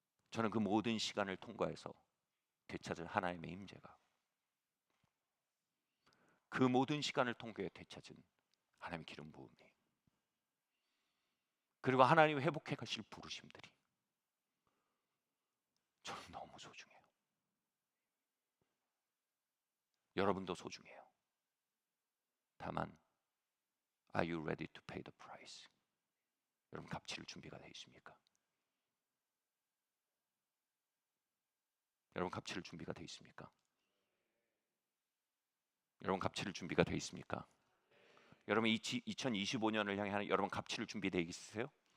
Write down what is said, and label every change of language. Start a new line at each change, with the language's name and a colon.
Korean: 저는 그 모든 시간을 통과해서 되찾은 하나님의 임재가, 그 모든 시간을 통과해 되찾은 하나님의 기름 부음이 그리고 하나님 회복해 가실 부르심들이 저는 너무 소중해요. 여러분도 소중해요. 다만
English: Are you ready to pay the price?
Korean: 여러분 값치를 준비가 되어 있습니까? 여러분 값치를 준비가 되어 있습니까? 여러분 값치를 준비가 되어 있습니까? 여러분 2025년을 향해 하는 여러분 값치를 준비되어 있으세요?